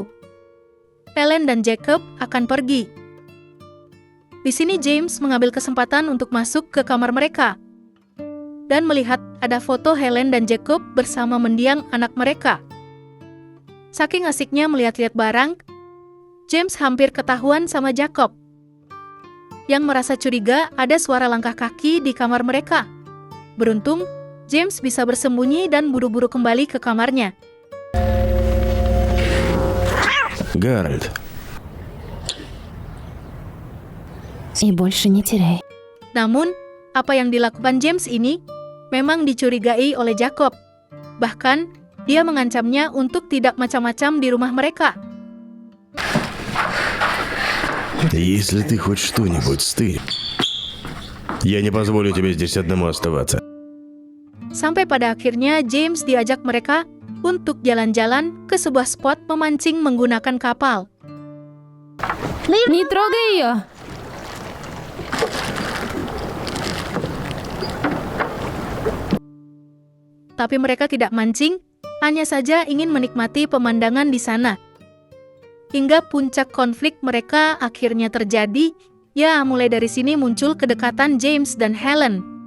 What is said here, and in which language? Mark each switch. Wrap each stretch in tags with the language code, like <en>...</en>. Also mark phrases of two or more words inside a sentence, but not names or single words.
<id>Helen dan Jacob akan pergi. Di sini James mengambil kesempatan untuk masuk ke kamar mereka dan melihat ada foto Helen dan Jacob bersama mendiang anak mereka. Saking asiknya melihat-lihat barang, James hampir ketahuan sama Jacob, yang merasa curiga ada suara langkah kaki di kamar mereka. Beruntung, James bisa bersembunyi dan buru-buru kembali ke kamarnya.</id> <ru>Гарольд, И больше не теряй.</ru> <id>Namun, apa yang dilakukan James ini memang dicurigai oleh Jacob. Bahkan, dia mengancamnya untuk tidak macam-macam di rumah mereka.</id> <ru>если ты хоть что-нибудь стырь, я не позволю тебе здесь одному оставаться.</ru> <id>Sampai pada akhirnya James diajak mereka untuk jalan-jalan ke sebuah spot memancing menggunakan kapal.</id> <ru>Не трогай ее.</ru> <id>Tapi mereka tidak mancing, hanya saja ingin menikmati pemandangan di sana. Hingga puncak konflik mereka akhirnya terjadi, ya mulai dari sini muncul kedekatan James dan Helen.</id>